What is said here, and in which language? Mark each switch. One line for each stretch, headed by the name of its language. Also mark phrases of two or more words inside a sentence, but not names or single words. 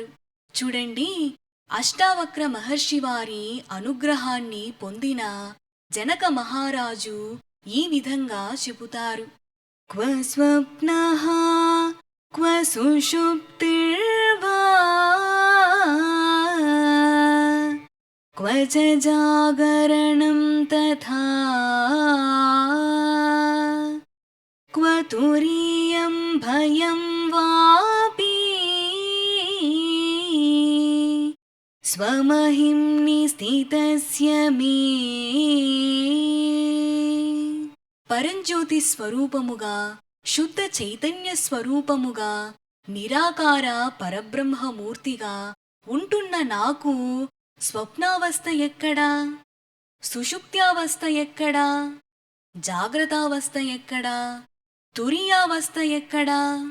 Telugu: చూడండి, అష్టావక్ర మహర్షి వారి అనుగ్రహాన్ని పొందిన జనక మహారాజు ఈ విధంగా చెబుతారు.
Sanskrit: క్వ స్వప్నః క్వ సుషుప్తిర్వా क्व च जागरणं तथा क्व तुरीयं भयं वापि स्वमहिम्नि స్థితస్య మే.
Telugu: పరంజ్యోతి స్వరూపముగా, శుద్ధ చైతన్య స్వరూపముగా, నిరాకార పరబ్రహ్మమూర్తిగా ఉంటున్న నాకు స్వప్నావస్థ ఎక్కడా, సుషుప్త్యావస్థ ఎక్కడా, జాగ్రత్తావస్థ ఎక్కడా, తురీయావస్థ ఎక్కడా?